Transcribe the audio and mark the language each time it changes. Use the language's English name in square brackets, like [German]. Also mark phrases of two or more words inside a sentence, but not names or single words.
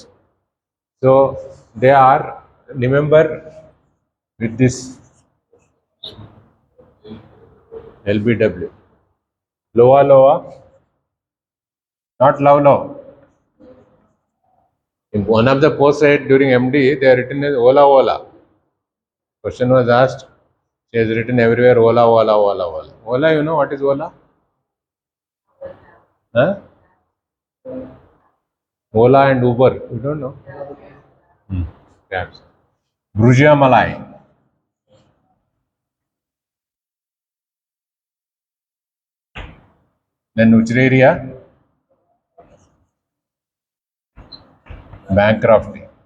[English] So they are, remember, with this LBW, loa, not low. In one of the posts read during MD, they are written as ola. Question was asked, she has written everywhere ola. Ola, you know what is ola? Huh? Ola and Uber, you don't know? Cabs. Bruggia Malai. Then Uchreria Bancrofti.